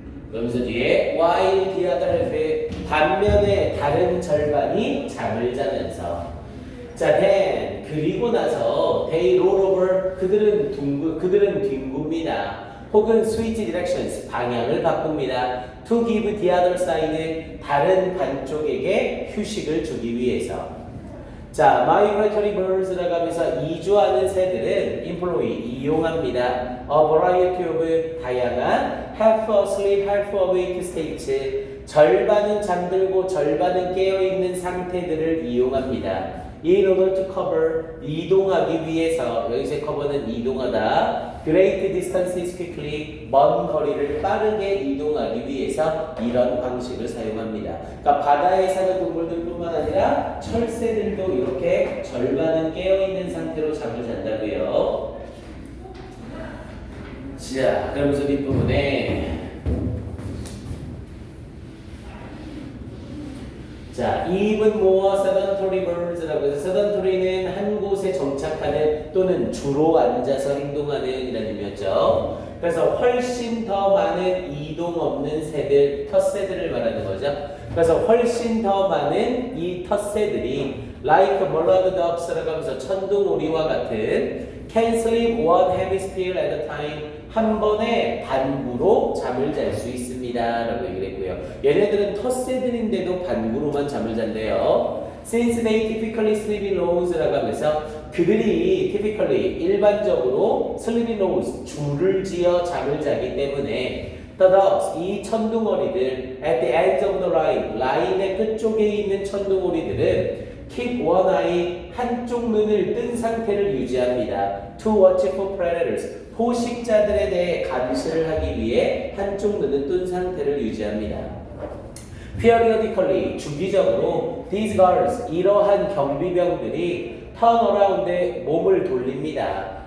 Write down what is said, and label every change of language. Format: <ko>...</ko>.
<ko>그러면서 뒤에</ko> <en>while the other half,</en> <ko>반면에 다른 절반이 잠을 자면서 자, then 그리고 나서</ko> <en>they roll over,</en> <ko>그들은 뒹굽니다. 혹은</ko> <en>switch directions,</en> <ko>방향을 바꿉니다.</ko> <en>to give the other side,</en> <ko>다른 반쪽에게 휴식을 주기 위해서. 자, migratory birds라고 하면서 이주하는 새들은 employ, 이용합니다.</ko> <en>a variety of, 다양한 half asleep, half awake states,</en> <ko>절반은 잠들고 절반은 깨어있는 상태들을 이용합니다.</ko> <en>in order to cover</en> <ko>이동하기 위해서 여기서 cover는 이동하다</ko> <en>great distances quickly</en> <ko>먼 거리를 빠르게 이동하기 위해서 이런 방식을 사용합니다. 그러니까 바다에 사는 동물들뿐만 아니라 철새들도 이렇게 절반은 깨어있는 상태로 잠을 잔다고요. 자, 그러면서 뒷부분에 자,</ko> <en>even more sedentary birds</en> <ko>라고 해서 sedentary는 한 곳에 정착하는 또는 주로 앉아서 행동하는 이라는 의미였죠. 그래서 훨씬 더 많은 이동 없는 새들, 텃새들을 말하는 거죠. 그래서 훨씬 더 많은 이 텃새들이</ko> <en>like mallard ducks</en> <ko>라고 하면서 천둥오리와 같은</ko> <en>can sleep one hemisphere at a time</en> <ko>한 번에 반구로 잠을 잘 수 있습니다 라고 얘기를 했고요. 얘네들은 텃새들인데도 반구로만 잠을 잔대요.</ko> <en>Since they typically sleep in rows</en> <ko>라고 하면서 그들이 typically 일반적으로</ko> <en>sleep in rows</en> <ko>줄을 지어 잠을 자기 때문에</ko> <en>The ducks,</en> <ko>이 천둥오리들</ko> <en>at the ends of the line,</en> <ko>라인의 끝쪽에 있는 천둥오리들은</ko> <en>keep one eye,</en> <ko>한쪽 눈을 뜬 상태를 유지합니다.</ko> <en>To watch for predators,</en> <ko>포식자들에 대해 감시를 하기 위해 한쪽 눈은 뜬 상태를 유지합니다.</ko> <en>Periodically,</en> <ko>주기적으로</ko> <en>these guards,</en> <ko>이러한 경비병들이</ko> <en>turn around,</en> <ko>몸을 돌립니다.</ko>